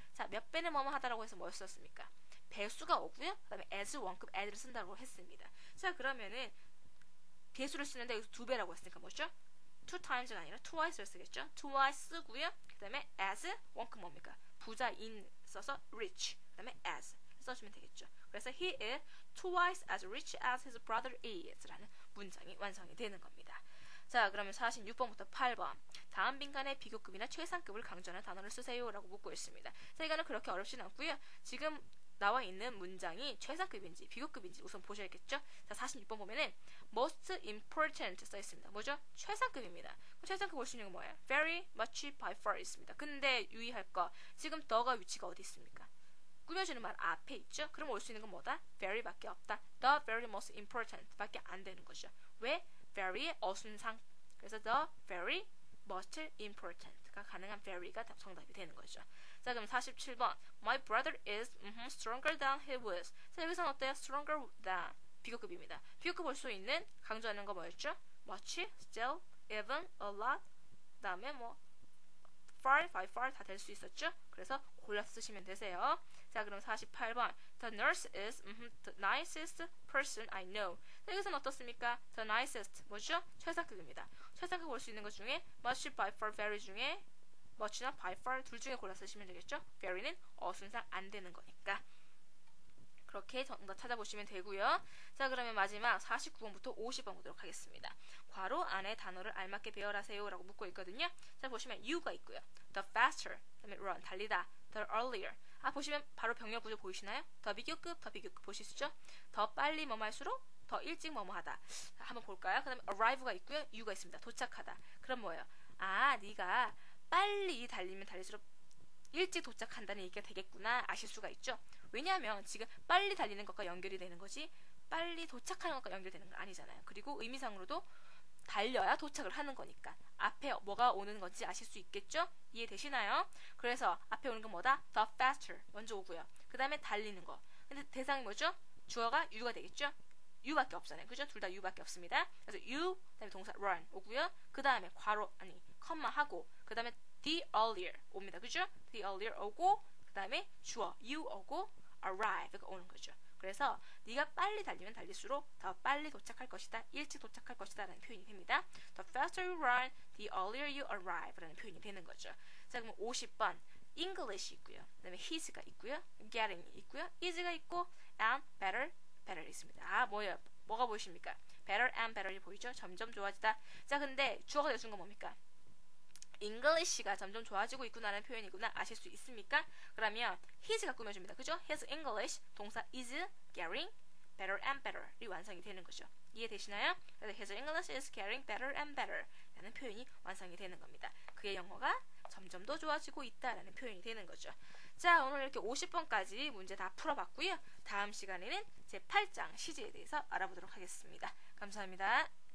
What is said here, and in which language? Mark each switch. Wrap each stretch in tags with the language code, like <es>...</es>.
<ko>자, 몇 배는 뭐뭐 하다라고 해서 뭐 썼습니까? 배수가 오고요. 그 다음에 as 원급 as를 쓴다고 했습니다. 자, 그러면은 배수를 쓰는데 여기서 2배라고 했으니까 뭐죠? 2times가 아니라 twice를 쓰겠죠? twice 쓰고요. 그 다음에 as 원급 뭡니까? 부자인 써서 rich. 그 다음에 as 써주면 되겠죠. 그래서</ko> <en>he is twice as rich as his brother is</en> <ko>라는 문장이 완성이 되는 겁니다. 자, 그러면 46번부터 8번. 다음 빈칸에 비교급이나 최상급을 강조하는 단어를 쓰세요 라고 묻고 있습니다. 자, 이거는 그렇게 어렵진 않고요. 지금 나와 있는 문장이 최상급인지 비교급인지 우선 보셔야겠죠. 자, 46번 보면은 most important 써 있습니다. 뭐죠? 최상급입니다. 최상급 볼 수 있는 건 뭐예요?</ko> <en>very much by far</en> <ko>있습니다. 근데 유의할 거, 지금 더가 위치가 어디 있습니까? 꾸며주는 말 앞에 있죠? 그럼 올 수 있는 건 뭐다? very 밖에 없다.</ko> <en>the very most important</en> <ko>밖에 안 되는 거죠. 왜? very의 어순상. 그래서</ko> <en>the very most important</en> <ko>가 가능한 very가 정답이 되는 거죠. 자, 그럼 47번.</ko> <en>My brother is stronger than he was.</en> <ko>자, 여기서는 어때요?</ko> <en>stronger than</en> <ko>비교급입니다. 비교급 볼 수 있는 강조하는 거 뭐였죠?</ko> <en>much, still, even, a lot,</en> <ko>그 다음에 뭐 far,</ko> <en>by far</en> <ko>다 될 수 있었죠? 그래서 골라서 쓰시면 되세요. 자, 그럼 48번.</ko> <en>The nurse is the nicest person I know.</en> <ko>자, 여기서는 어떻습니까?</ko> <en>The nicest</en> <ko>뭐죠? 최상급입니다. 최상급 볼 수 있는 것 중에 much, by far, very 중에 much나 by far 둘 중에 골라서 쓰시면 되겠죠? very는 어순상 안 되는 거니까. 그렇게 정답 찾아보시면 되고요. 자, 그러면 마지막 49번부터 50번 보도록 하겠습니다. 괄호 안에 단어를 알맞게 배열하세요 라고 묻고 있거든요. 자, 보시면 you가 있고요.</ko> <en>The faster,</en> <ko>그다음에</ko> <en>run,</en> <ko>달리다.</ko> <en>The earlier.</en> <ko>아, 보시면 바로 병렬 구조 보이시나요? 더 비교급 보시죠? 더 빨리 뭐뭐 할수록 더 일찍 뭐뭐 하다. 자, 한번 볼까요? 그 다음에 arrive가 있고요. you가 있습니다. 도착하다. 그럼 뭐예요? 아, 네가 빨리 달리면 달릴수록 일찍 도착한다는 얘기가 되겠구나 아실 수가 있죠. 왜냐하면 지금 빨리 달리는 것과 연결이 되는 거지 빨리 도착하는 것과 연결되는 건 아니잖아요. 그리고 의미상으로도 달려야 도착을 하는 거니까 앞에 뭐가 오는 건지 아실 수 있겠죠? 이해되시나요? 그래서 앞에 오는 건 뭐다? The faster 먼저 오고요. 그 다음에 달리는 거. 근데 대상이 뭐죠? 주어가 you가 되겠죠? you밖에 없잖아요. 그죠? 둘 다 you밖에 없습니다. 그래서 you, 그 다음에 동사 run 오고요. 그 다음에 괄호, 컴마 하고 그 다음에</ko> <en>the earlier</en> <ko>옵니다. 그죠?</ko> <en>the earlier</en> <ko>오고 그 다음에 주어 you 오고 arrive가 오는 거죠. 그래서 네가 빨리 달리면 달릴수록 더 빨리 도착할 것이다. 일찍 도착할 것이다 라는 표현이 됩니다.</ko> <en>The faster you run, the earlier you arrive</en> <ko>라는 표현이 되는 거죠. 자, 그럼 50번 English 있고요. 그 다음에 his가 있고요. getting 있고요. is가 있고</ko> <en>and better</en> <ko>있습니다. 아, 뭐가 보이십니까?</ko> <en>better and better이</en> <ko>보이죠? 점점 좋아지다. 자, 근데 주어가 되어준 건 뭡니까? English가 점점 좋아지고 있구나라는 표현이구나 아실 수 있습니까? 그러면 his가 꾸며줍니다. 그죠?</ko> <en>his English</en> <ko>동사</ko> <en>is getting better and better이</en> <ko>완성이 되는 거죠. 이해되시나요? 그래서</ko> <en>his English is getting better and better</en> <ko>라는 표현이 완성이 되는 겁니다. 그의 영어가 점점 더 좋아지고 있다라는 표현이 되는 거죠. 자, 오늘 이렇게 50번까지 문제 다 풀어봤고요. 다음 시간에는 제 8장 시제에 대해서 알아보도록 하겠습니다. 감사합니다.</ko>